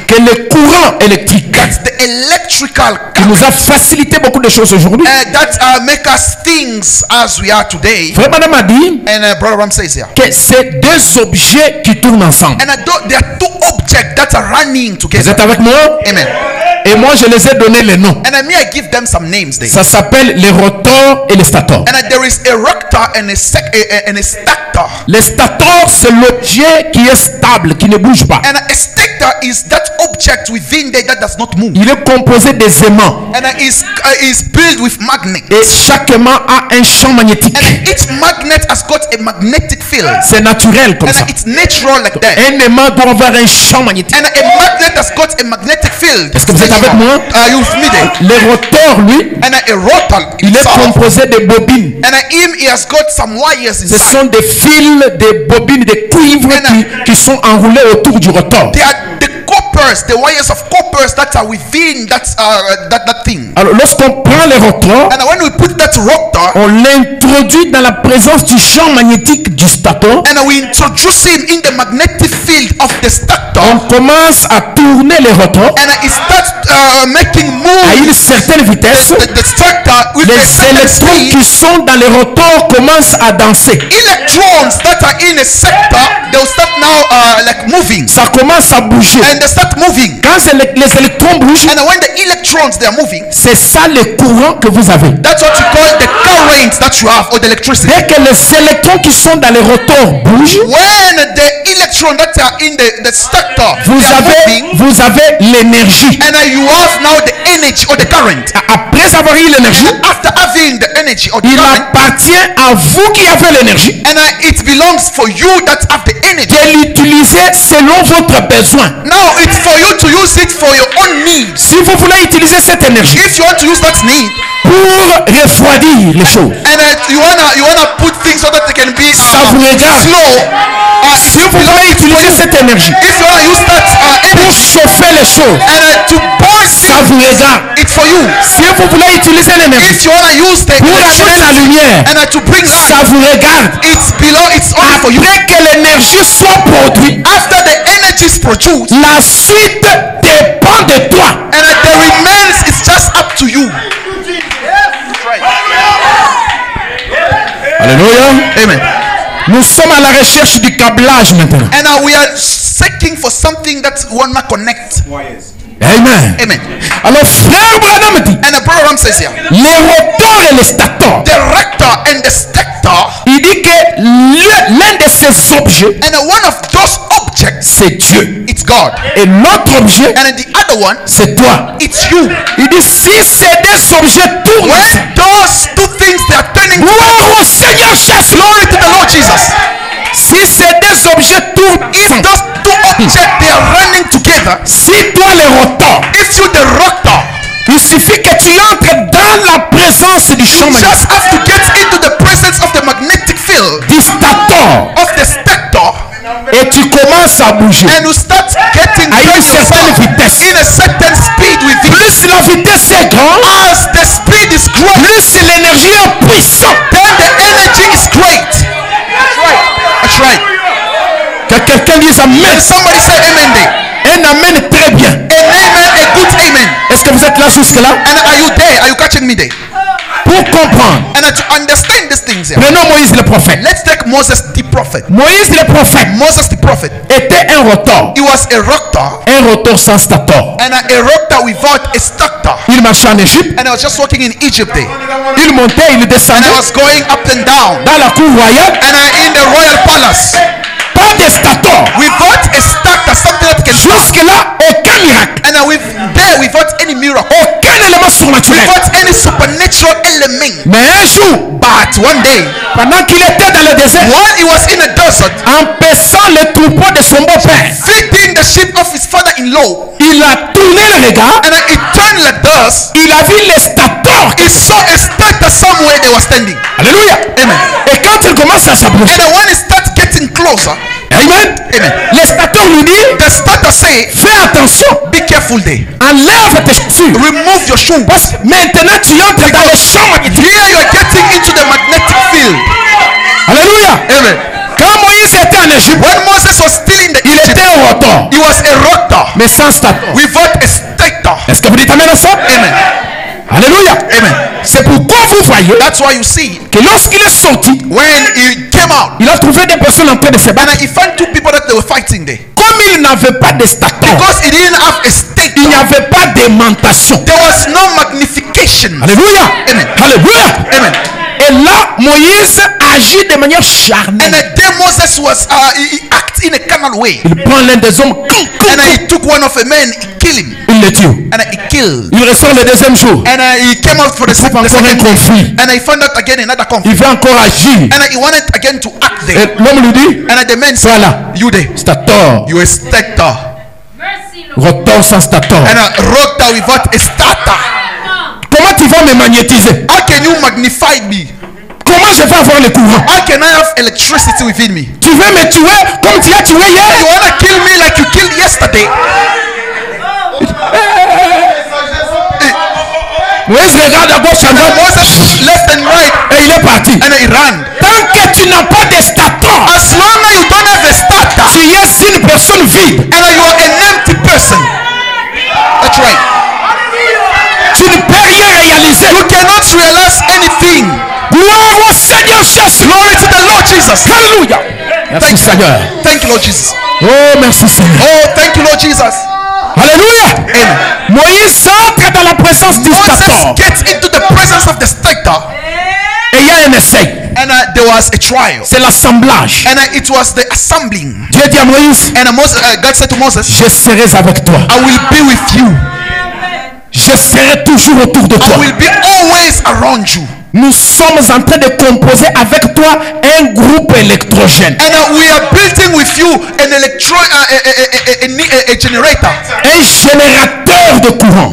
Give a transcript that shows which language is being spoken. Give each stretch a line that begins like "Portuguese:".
French: que le courant électrique
English: the electrical
French: qui nous a facilité beaucoup de choses aujourd'hui.
English: that make us things as we are today.
French: Frère Branham a dit
English: And Brother Branham says here,
French: que c'est deux objets qui tournent ensemble.
English: and there are two objects that are running
French: Vous
English: together.
French: êtes avec moi? Amen. Et moi je les ai donné les noms.
English: And I give them some names there.
French: Ça s'appelle les rotors et les stators.
English: And there is a rotor and a stator.
French: Les stators c'est l'objet qui est stable, qui ne bouge pas.
English: And a stator is that object within there that does not move.
French: Il est composé des aimants.
English: And is built with magnet.
French: Et chaque aimant a un champ magnétique.
English: And each magnet has got a magnetic field.
French: C'est naturel comme ça.
English: And it's natural like that.
French: Un aimant doit avoir un champ magnétique.
English: And a magnet has got a magnetic field.
French: Est-ce que vous êtes avec moi?
English: Are you with me there?
French: Le rotor, lui,
English: And a rotor
French: il est
English: itself.
French: composé de bobines.
English: And he has got some wires
French: Ce
English: inside.
French: sont des fils, des bobines, des cuivres qui sont enroulés autour du rotor.
English: They are the coppers, the wires of coppers that are within that thing.
French: Alors, lorsqu'on prend le rotor,
English: And when we put that rotor,
French: on l'introduit dans la présence du champ magnétique du stator.
English: and we introduce him in the magnetic field of the
French: On
English: stator,
French: commence à tourner le rotor
English: and it starts making
French: à
English: move
French: une certaine vitesse.
English: the stator with a
French: Les
English: certain
French: électrons
English: speed.
French: qui sont dans le rotor commencent à danser.
English: Electrons that are in a sector, they'll start now like moving,
French: Ça commence à bouger.
English: and they start moving.
French: Quand les électrons bougent,
English: And when the electrons they are moving,
French: c'est ça le courant que vous avez.
English: that's what you call the current that you have, or the electricity.
French: Dès que les électrons qui sont dans le rotor bougent,
English: When the electron that are in the stator they are moving,
French: vous avez l'énergie.
English: and you have now the energy or the current.
French: Après avoir eu l'énergie,
English: After having the energy or the
French: il
English: current,
French: appartient à vous qui avez l'énergie
English: and it belongs for you that have the energy.
French: de l'utiliser selon votre besoin.
English: Now it's for you to use it for your own needs.
French: Si vous voulez utiliser cette énergie
English: If you want to use that need,
French: pour refroidir les choses,
English: and you wanna put things so that they can be
French: ça vous regarde.
English: slow.
French: Si vous voulez utiliser cette énergie
English: If you wanna use that
French: pour
English: energy
French: chauffer les choses,
English: and to burn
French: ça vous regarde.
English: it's for you.
French: Si vous voulez utiliser l'énergie
English: If you wanna use the
French: pour amener la
English: electricity
French: lumière,
English: and to bring
French: ça
English: light,
French: vous regarde.
English: it's only for you.
French: Après que l'énergie soit produite,
English: After the energy is produced,
French: la suite dépend de toi.
English: and the remains is just up to you. Alléluia. Amen.
French: Nous sommes à la recherche du câblage maintenant.
English: And we are seeking for something that wanna connect. Amen. Amen.
French: Alors frère Branham dit,
English: And the program says here,
French: les rotors et les stators,
English: the rector and the stator,
French: il dit que l'un de ces objets,
English: and one of those objects,
French: c'est Dieu.
English: it's God,
French: Et l'autre objet,
English: and the other one,
French: c'est toi.
English: it's you.
French: Il dit, si ces deux objets tournent,
English: When those two things they are turning,
French: gloire au Seigneur Jésus.
English: glory to the Lord Jesus.
French: Si ces deux objets tournent,
English: If those two objects they are running together,
French: si toi le rotor,
English: if you the rector,
French: il suffit que tu entres dans la présence du champ
English: you
French: magnétique,
English: just have to get into the presence of the magnetic field
French: du stator,
English: of the stator,
French: et tu commences à bouger.
English: and you start getting
French: À une certaine vitesse.
English: in a certain speed with it.
French: Plus la vitesse est grande,
English: As the speed is growing,
French: plus l'énergie est puissante.
English: then the energy is great. That's right.
French: Que quelqu'un dise Amen.
English: And somebody say amen there.
French: Un Amen très bien.
English: An amen, a good amen.
French: Est-ce que vous êtes là jusque-là?
English: And are you there? Are you catching me there?
French: Pour comprendre,
English: And to understand these things here,
French: prenons Moïse le prophète.
English: let's take Moses the prophet.
French: Moïse le prophète
English: Moses the prophet,
French: était un rotor.
English: he was a rector,
French: Un rotor sans stator.
English: and a rector without a stator.
French: Il marchait en Égypte,
English: And I was just walking in Egypt there,
French: il montait, il
English: and
French: descendait
English: I was going up and down,
French: dans la cour royale.
English: and I in the royal palace
French: Pas de stator.
English: without a stator, something that can
French: Jusque-là, aucun miracle.
English: and I with there without any miracle,
French: Aucun élément surnaturel.
English: without any supernatural element.
French: Mais un jour,
English: But one day,
French: pendant qu'il était dans le désert,
English: while he was in the desert,
French: en paissant le troupeau de son beau-père,
English: feeding the sheep of his father-in-law,
French: il a tourné le regard,
English: and he turned like this.
French: il a vu les statues.
English: He saw a statue somewhere they were standing. Alléluia. Amen.
French: Et quand il commence à s'approcher,
English: And then when he starts getting closer, amen, amen,
French: les statues lui disent,
English: the statue say,
French: fais attention,
English: be careful there.
French: enlève tes chaussures.
English: Remove your shoes.
French: Parce que maintenant tu entres dans le champ magnétique.
English: Here you are getting into the magnetic field. Alléluia. Amen.
French: Quand Moïse était en Égypte,
English: When Moses was still in the
French: il
English: Egypt,
French: était au rotor,
English: he was a rotor
French: mais sans statue.
English: without a stator.
French: Est-ce que vous dites amen à ça? Amen. Alléluia. Amen. C'est pourquoi vous voyez
English: That's why you see,
French: que lorsqu'il est sorti,
English: when he came out,
French: il a trouvé des personnes en train de se
English: and
French: battre.
English: he found two people that they were fighting there.
French: Comme il n'avait pas de statue,
English: Because he didn't have a
French: il
English: stator,
French: n'y avait pas d'aimantation.
English: there was no magnification. Alléluia. Amen. Alléluia. Amen.
French: Et là, Moïse agit de manière
English: And
French: charnelle.
English: then Moses was, he acted in a carnal way.
French: Il prend l'un des hommes,
English: And he took one of the men, he killed him,
French: il le tue.
English: and he killed.
French: Il ressort le deuxième jour.
English: And he came out for the
French: Il trouve encore un
English: second day.
French: conflit.
English: And he found out again another conflict.
French: Il veut encore agir.
English: And he wanted again to act there.
French: Et l'homme lui dit,
English: And the man said,
French: voilà,
English: you there,
French: stator,
English: you a stator.
French: rotor sans stator.
English: And I wrote that without a starter.
French: Comment tu vas me magnétiser?
English: How can you magnify me?
French: Comment je vais avoir le courant?
English: How can I have electricity within me?
French: Tu veux me tuer comme tu as tué
English: You
French: hier?
English: wanna kill me like you killed yesterday?
French: Moïse regarde à gauche, à droite,
English: Moses left and right,
French: et il est parti.
English: and he ran.
French: Tant que tu n'as pas de stator,
English: As long as you don't have a starter,
French: tu es une personne vide.
English: and you are an empty person. That's right.
French: Tu ne peux rien réaliser.
English: You cannot realize anything.
French: Gloire au Seigneur Jésus.
English: Glory to the Lord Jesus.
French: Alléluia. Merci Seigneur.
English: Thank you, Lord Jesus.
French: Oh, merci Seigneur.
English: Oh, thank you, Lord Jesus. Alléluia. Amen.
French: Moïse entre dans la présence du
English: Moses
French: stator.
English: gets into the presence of the stator,
French: Et il y a un essai.
English: and there was a trial,
French: C'est l'assemblage.
English: and it was the assembling.
French: Dieu dit à Moïse,
English: And God said to Moses,
French: je serai avec toi.
English: I will be with you.
French: Je serai toujours autour de
English: I
French: toi.
English: will be always around you.
French: Nous sommes en train de composer avec toi un groupe électrogène.
English: And we are building with you an a generator.
French: Un générateur de courant.